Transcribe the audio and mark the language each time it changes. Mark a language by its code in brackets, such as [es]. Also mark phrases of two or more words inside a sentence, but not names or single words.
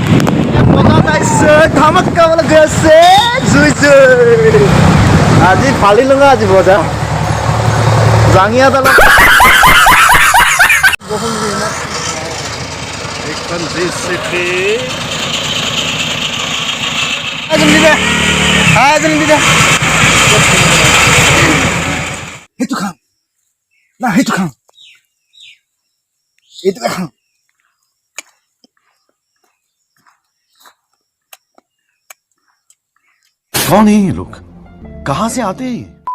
[as] ধমকাবলৈ গৈ আছে আজি ফালি লওঁ আজি বজাৰ জাঙিয়া দালত সেইটো খাম না সেইটো খাম এইটোকে খাম [hi] कौन है ये लोग कहां से आते हैं